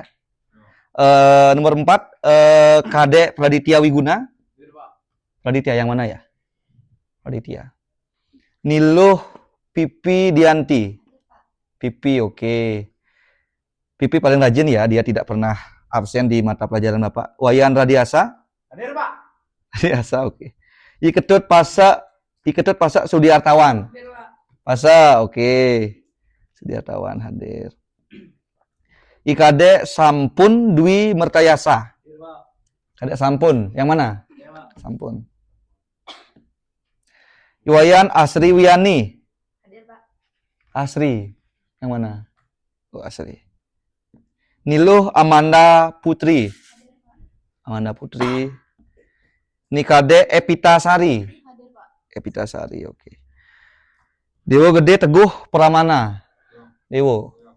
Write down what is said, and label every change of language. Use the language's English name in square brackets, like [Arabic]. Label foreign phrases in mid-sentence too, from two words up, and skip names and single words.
[Indonesian] Nomor 4, Kadek Praditya Wiguna. Praditya yang mana ya? Praditya. Niluh Pipi Dianti. Pipi, oke. Pipi paling rajin ya, dia tidak pernah absen di mata pelajaran Bapak. Wayan Radiasa. Hadir Pak. Radiasa, oke. Iketut Pasak Sudiartawan. Hadir Pak. Pasa, oke. Sudiartawan hadir. Ikade Sampun Dwi Mertayasa. Hadir Pak. Kadek Sampun, yang mana? Ya Pak. Sampun. Iwayan Asri Wiyani. Hadir Pak. Asri, yang mana? Oh, Asri. Niluh Amanda Putri. Amanda Putri. Nikade Epitasari. Hadir Pak. Epitasari, oke. Dewo Gede Teguh Pramana. Dewo.